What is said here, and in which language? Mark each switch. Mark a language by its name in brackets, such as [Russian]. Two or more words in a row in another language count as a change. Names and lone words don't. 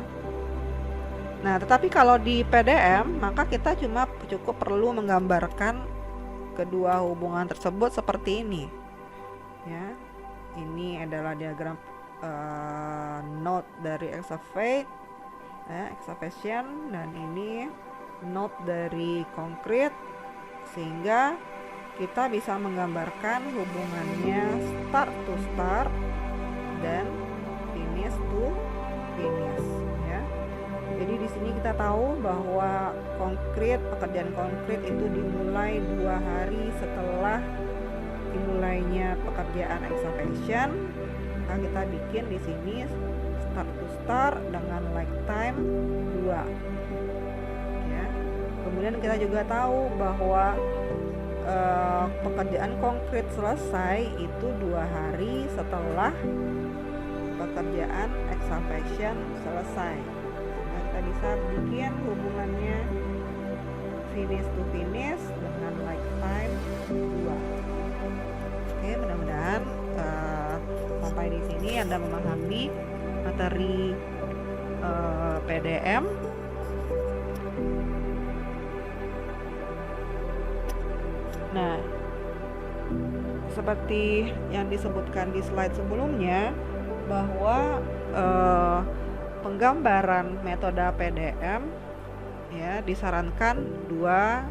[Indonesian] Nah, tetapi kalau di PDM maka kita cukup perlu menggambarkan kedua hubungan tersebut seperti ini, ya. Ini adalah diagram node dari excavation, dan ini node dari konkret, sehingga kita bisa menggambarkan hubungannya [English] start to start [Indonesian] dan [English] finish to finish, [Indonesian] ya. Jadi di sini kita tahu bahwa pekerjaan konkret itu dimulai 2 hari setelah dimulainya pekerjaan excavation. Nah, kita bikin di sini [English] start to start [Indonesian] dengan [English] like time [Indonesian] 2. Ya. Kemudian kita juga tahu bahwa pekerjaan konkret selesai itu 2 hari setelah pekerjaan excavation selesai. Nah, kita bisa bikin hubungannya [English] finish to finish [Indonesian] dengan [English] like time [Indonesian] 2. Oke, mudah-mudahan sampai di sini Anda memahami materi PDM. Nah, seperti yang disebutkan di slide sebelumnya, bahwa penggambaran metode PDM, ya, disarankan 2